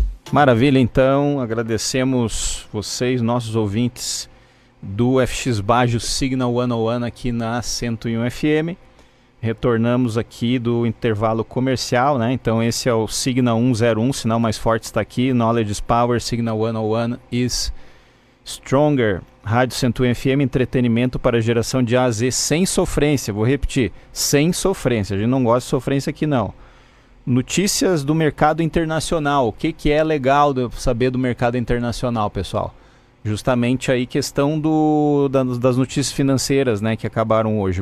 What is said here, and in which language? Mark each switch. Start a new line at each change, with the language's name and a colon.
Portuguese: Maravilha, então. Agradecemos vocês, nossos ouvintes, do FX Bajio Signal 101 aqui na 101 FM. Retornamos aqui do intervalo comercial, né? Então esse é o Signal 101, sinal mais forte está aqui.
English: Knowledge is Power, Signal 101 is Stronger.
Portuguese: Rádio 101 FM, entretenimento para geração de A a Z sem sofrência. Vou repetir, sem sofrência. A gente não gosta de sofrência aqui não. Notícias do mercado internacional. O que é legal de saber do mercado internacional, pessoal? Justamente aí questão das notícias financeiras, né, que acabaram hoje.